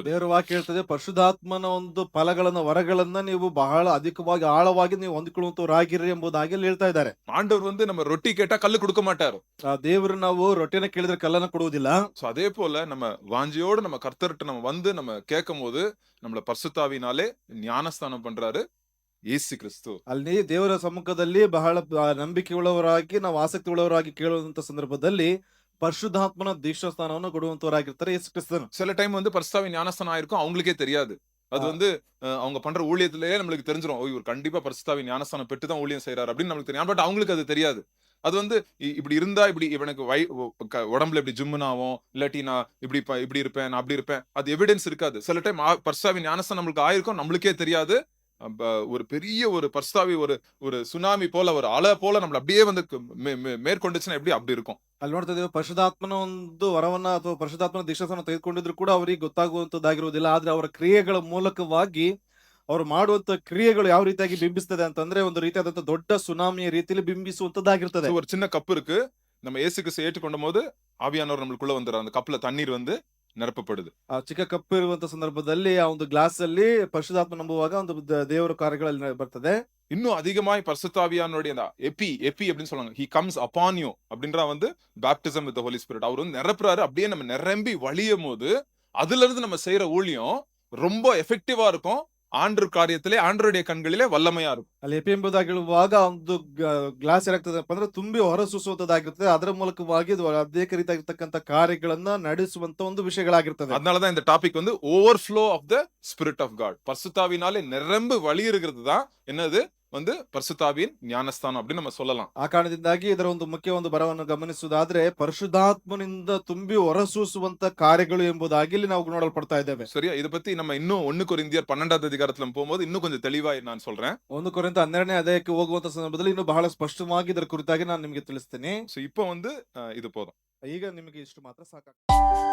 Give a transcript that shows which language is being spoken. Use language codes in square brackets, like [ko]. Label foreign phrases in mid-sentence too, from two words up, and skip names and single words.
[kn] ದೇವರ ವಾಕ್ಯ ಹೇಳ್ತದೆ ಪರಿಶುದ್ಧಾತ್ಮನ ಒಂದು ಫಲಗಳನ್ನ ವರಗಳನ್ನ ನೀವು ಬಹಳ ಅಧಿಕವಾಗಿ ಆಳವಾಗಿ ನೀವು ಹೊಂದಿಕೊಳ್ಳುವಂತವರಾಗಿರ್ರಿ ಎಂಬುದಾಗಿ ಅಲ್ಲಿ ಹೇಳ್ತಾ ಇದ್ದಾರೆ. [ta] ஆண்டவர் வந்து நம்ம ரொட்டி கேட்டா கல்லு கொடுக்க மாட்டாரு. [kn] ಆ ದೇವರು ನಾವು ರೊಟ್ಟಿನ ಕೇಳಿದ್ರೆ ಕಲ್ಲನ್ನ ಕೊಡುವುದಿಲ್ಲ. [ta] சோ அதே போல நம்ம வாஞ்சையோட நம்ம கர்த்தர்ட்ட நம்ம வந்து நம்ம கேட்கும்போது நம்மள பரிசுத்தாவினாலே ஞானஸ்தானம் பண்றாரு ಯೇಸು ಕ್ರಿಸ್ತು. [kn] ಅಲ್ಲಿ ದೇವರ ಸಮ್ಮುಖದಲ್ಲಿ ಬಹಳ ನಂಬಿಕೆ ಉಳ್ಳವರಾಗಿ ನಾವು ಆಸಕ್ತಿ ಉಳ್ಳವರಾಗಿ ಕೇಳುವಂತ ಸಂದರ್ಭದಲ್ಲಿ ಪರಿಶುದ್ಧಾತ್ಮನ ದೀಕ್ಷಾಸ್ಥಾನವನ್ನು ಕೊಡುವಂತವರಾಗಿರ್ತಾರೆ ಯೇಸು ಕ್ರಿಸ್ತನು. [ta] சில டைம் வந்து பரிசுத்தாவின் ஞானஸ்தானம் ஆயிருக்கும், அவங்களுக்கே தெரியாது. அது ஆ. வந்து அவங்க பண்ற ஊழியத்திலேயே நம்மளுக்கு தெரிஞ்சிரும். ஓ, இவர் கண்டிப்பா பரிசுத்தாவின் ஞானஸ்தானம் பெற்று தான் ஊழியம் செய்றாரு அப்படின்னு நம்மளுக்கு தெரியும். பட் அவங்களுக்கு அது தெரியாது. அது வந்து இப்படி இருந்தா இப்படி இவனுக்கு உடம்புல இப்படி ஜிம்முன்னு ஆகும், இல்லாட்டி நான் இப்படி இருப்பேன், நான் அப்படி இருப்பேன். அது எவிடன்ஸ் இருக்காது. சில டைம் பரிசுத்தாவின் ஞானஸ்தானம் நம்மளுக்கு ஆயிருக்கும், நம்மளுக்கே தெரியாது. ஒரு பெரிய ஒரு பரிசுத்தாவி ஒரு சுனாமி போல ஒரு அலை போல நம்மள அப்படியே வந்து மேற்கொண்டுச்சுன்னா எப்படி அப்படி இருக்கும். [kn] ಅಲ್ಲಿ ನೋಡ್ತಾ ಇದ್ದೇವೆ ಪರಿಶುದ್ಧಾತ್ಮನ ಒಂದು ವರವನ್ನ ಅಥವಾ ಪರಿಶುದ್ಧಾತ್ಮನ ದೀಕ್ಷಾಸ್ಥಾನ ತೆಗೆದುಕೊಂಡಿದ್ರು ಕೂಡ ಅವರಿಗೆ ಗೊತ್ತಾಗುವಂತದ್ದಾಗಿರುವುದಿಲ್ಲ. ಆದ್ರೆ ಅವರ ಕ್ರಿಯೆಗಳ ಮೂಲಕವಾಗಿ ಅವರು ಮಾಡುವಂತ ಕ್ರಿಯೆಗಳು ಯಾವ ರೀತಿಯಾಗಿ ಬಿಂಬಿಸ್ತದೆ ಅಂತಂದ್ರೆ ಒಂದು ರೀತಿಯಾದಂತ ದೊಡ್ಡ ಸುನಾಮಿಯ ರೀತಿಯಲ್ಲಿ ಬಿಂಬಿಸುವಂತದ್ದಾಗಿರ್ತದೆ. [ta] ஒரு சின்ன கப் இருக்கு. நம்ம இயேசு கிறிஸ்து ஏற்றுக்கொண்ட போது ஆவியானவர் நம்மளுக்குள்ள வந்துடுறார். அந்த கப்ல தண்ணீர் வந்து நிரப்பப்படுது. [kn] ಆ ಚಿಕ್ಕ ಕಪ್ಪು ಇರುವಂತ ಸಂದರ್ಭದಲ್ಲಿ ಆ ಒಂದು ಗ್ಲಾಸ್ ಅಲ್ಲಿ ಪರಿಶುದ್ಧಾತ್ಮ ನಂಬುವಾಗ ಒಂದು ದೇವರ ಕಾರ್ಯಗಳಲ್ಲಿ ಬರ್ತದೆ. [ta] இன்னும் அதிகமாய் பரிசுத்தாவியானுடைய அந்த எபி அப்படின்னு சொல்லுவாங்க. [en] He comes upon you [ta] அப்படின்றா வந்து [en] baptism with the Holy Spirit. [ta] அவர் வந்து நிரப்புறாரு. அப்படியே நம்ம நிரம்பி வழியும் போது அதுல இருந்து நம்ம செய்யற ஊழியம் ரொம்ப எஃபெக்டிவா இருக்கும். ஆண்டவர் காரியத்திலே ஆண்டவருடைய கண்களிலே வல்லமையா இருக்கும். [kn] ಅಲ್ಲಿ ಎಪಿ ಎಂಬುದಾಗಿ ಹೇಳುವಾಗ ಒಂದು ಗ್ಲಾಸ್ ಏನಾಗ್ತದಪ್ಪ ಅಂದ್ರೆ ತುಂಬಿ ಹೊರಸೂಸುವಂತದ್ದಾಗಿರ್ತದೆ. ಅದರ ಮೂಲಕವಾಗಿ ಅದು ಅನೇಕ ರೀತಿಯಾಗಿರ್ತಕ್ಕಂಥ ಕಾರ್ಯಗಳನ್ನ ನಡೆಸುವಂತ ಒಂದು ವಿಷಯಗಳಾಗಿರ್ತದೆ. [ta] அதனாலதான் இந்த [en] டாபிக் வந்து overflow of the Spirit of God. [ta] பரிசுத்தாவினாலே நிரம்பி வழியிருக்கிறது தான் என்னது வந்து பரிசுத்தாவின் ஞானஸ்தானம் அப்படின்னு நம்ம சொல்லலாம். [kn] ಆ ಕಾರಣದಿಂದಾಗಿ ಇದರ ಒಂದು ಮುಖ್ಯ ಒಂದು ಬರವನ್ನು ಗಮನಿಸುವುದಾದ್ರೆ ಪರಿಶುದ್ಧಾತ್ಮನಿಂದ ತುಂಬಿ ಹೊರಸೂಸುವಂತ ಕಾರ್ಯಗಳು ಎಂಬುದಾಗಿ ಇಲ್ಲಿ ನಾವು ನೋಡಲ್ಪಡ್ತಾ ಇದ್ದೇವೆ. [ta] சரியா? இத பத்தி நம்ம இன்னும் 1 கொரிந்தியர் 12வது அதிகாரத்துல போகும்போது இன்னும் கொஞ்சம் தெளிவா நான் சொல்றேன். [kn] 1 ಕೊರಿಂಥ 12ನೇ ಅಧ್ಯಾಯಕ್ಕೆ ಹೋಗುವಂತ ಸಂದರ್ಭದಲ್ಲಿ ಇನ್ನು ಬಹಳ ಸ್ಪಷ್ಟವಾಗಿ ಇದರ ಕುರಿತಾಗಿ ನಾನು ನಿಮಗೆ ತಿಳಿಸ್ತೇನೆ. [ta] சோ இப்போ வந்து இது போதும். [kn] ಈಗ ನಿಮಗೆ ಇಷ್ಟು ಮಾತ್ರ ಸಾಕಾಗ್ತದೆ.